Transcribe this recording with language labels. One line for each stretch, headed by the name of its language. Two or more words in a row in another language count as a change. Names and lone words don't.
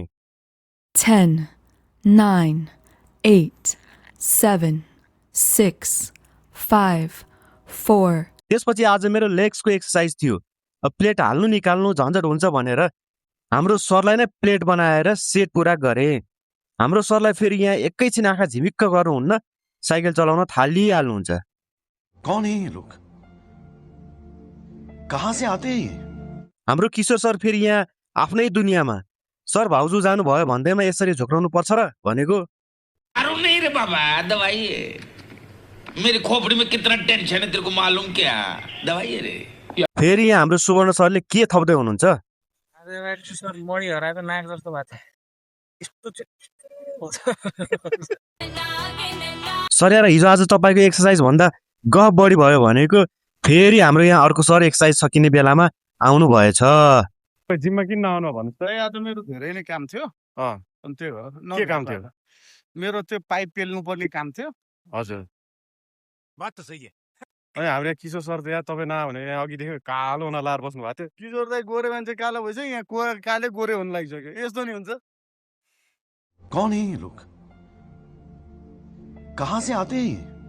Nepali: 10, 9, 8, 7, 6, 5, 4. त्यसपछि आज मेरो लेग्सको एक्सर्साइज थियो। अब प्लेट हाल्नु निकाल्नु झन्झट हुन्छ भनेर हाम्रो सरलाई नै प्लेट बनाएर सेट पुरा गरे। हाम्रो सरलाई फेरि यहाँ एकैछिन आँखा झिमिक्क गर्नुहुन्न, साइकल चलाउन थालिहाल्नुहुन्छ।
Hindi: कौन है ये लोग? कहाँ से आते हैं ये?
Nepali: हाम्रो किशोर सर फेरि यहाँ आफ्नै दुनियाँमा। सर भाउजू जानुभयो भन्दैमा यसरी झोक्राउनु पर्छ र भनेको।
Hindi: अरे नहीं रे बाबा, दवाई है। मेरी खोपड़ी में कितना टेंशन है तेरे को मालूम क्या? दवाई है रे।
Nepali: फेरि यहाँ हाम्रो सुवर्ण सरले के थप्दै हुनुहुन्छ? सर मडी हराएको नाक जस्तो भएको छ। सर यार हिजो आज तपाईँको एक्सर्साइज भन्दा गफ बढी भयो भनेको फेरि हाम्रो यहाँ अर्को सर एक्सर्साइज सकिने बेलामा आउनु भएछ। जिममा किन नआउनु भन्नुहोस् त? आज मेरो धेरै नै काम थियो। अनि त्यो के काम थियो? मेरो त्यो पाइप पेल्नु पर्ने काम थियो। हजुर।
Hindi: बात त सही है।
Nepali: अनि हाम्रो यहाँ किशोर सर त यहाँ तपाईँ नआयो भने यहाँ अघिदेखि कालो हुन लाएर बस्नु भएको थियो। किशोर दाइ गोरे मान्छे कालो भइसक्यो, यहाँ काले गोरे हुन लागिसक्यो। यस्तो नि हुन्छ।
Hindi: कौन है ये लोग? कहाँ से आते हैं ये?